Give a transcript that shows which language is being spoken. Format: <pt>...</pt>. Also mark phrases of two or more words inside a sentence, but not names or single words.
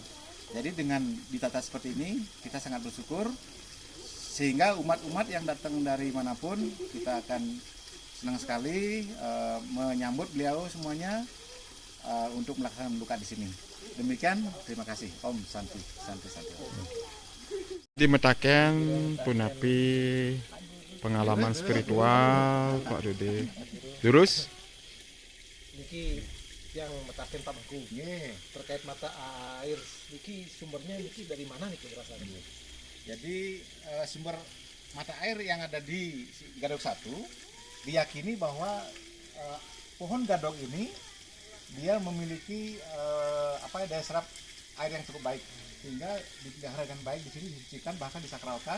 <id>Jadi dengan ditata seperti ini, kita sangat bersyukur, sehingga umat-umat yang datang dari manapun, kita akan senang sekali menyambut beliau semuanya untuk melaksanakan luka di sini. Demikian, terima kasih.</id> <sa>Om Santi, Santi, Santi.</sa> <ban>Dimetaken punapi</ban> <id>pengalaman spiritual</id> <ban>Pak Dede.</ban> <id>Terus niki yang metaken Pak Mangku terkait mata air niki sumbernya niki dari mana niki berasalnya? Jadi sumber mata air yang ada di Gadog 1 diyakini bahwa pohon gadog ini dia memiliki daya serap air yang cukup baik, sehingga dipelihara dengan baik di sini, disucikan, bahkan disakralkan.</id>